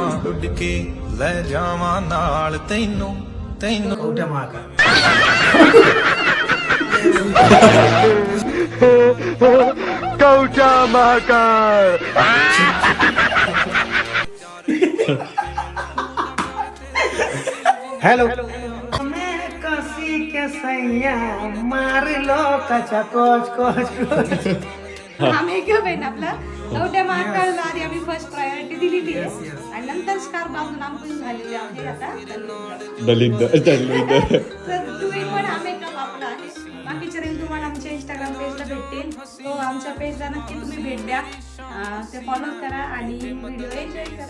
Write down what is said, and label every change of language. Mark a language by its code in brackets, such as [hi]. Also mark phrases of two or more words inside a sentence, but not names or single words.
[pa] ਉੱਡ ਕੇ ਲੈ ਜਾਵਾਂ ਨਾਲ ਤੈਨੂੰ ਤੈਨੂੰ [mr] कौट्या महाका कवचा महाकाळ हेलो मैं कसी के सैया मार लो कचा कोच कोच कोच आम्ही घेऊ बहीण आपला कवट्या महाकाळला आधी आम्ही [en] first priority [mr] दिलेली आहे आणि नंतर स्टार बाबू नामकून झालेली आहे आता दलिंद तर तुम्ही पण हा मेकअप आपला आहे बाकीचे रील तुम्हाला आमच्या इंस्टाग्राम पेजला भेटतील तो आमच्या पेजला नक्की तुम्ही भेट द्या ते फॉलो करा आणि [en] video enjoy [mr] करा